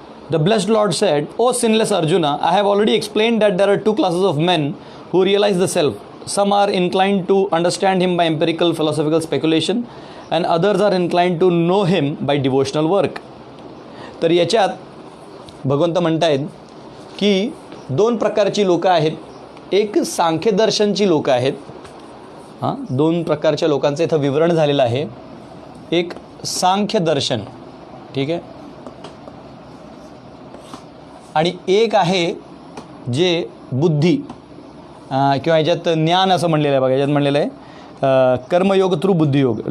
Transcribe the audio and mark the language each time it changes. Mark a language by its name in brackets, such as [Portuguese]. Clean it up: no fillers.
[English] The blessed Lord said, O sinless Arjuna, I have already explain that there are 2 classes of men who realize the self. Some are inclined to understand him by empirical philosophical speculation and others are inclined to know him by devotional work. [Marathi] तर याच्यात भगवंत म्हणतायत की 2 प्रकारची लोकं आहेत. एक सांख्यदर्शनची लोकं आहेत. 2 प्रकारच्या लोकांचं इथं विवरण झालेलं आहे. एक सांख्यदर्शन, ठीक आहे, आणि एक आहे जे बुद्धी किंवा याच्यात ज्ञान असं म्हणलेलं आहे. बघा याच्यात म्हणलेलं आहे कर्मयोग थ्रू बुद्धियोग.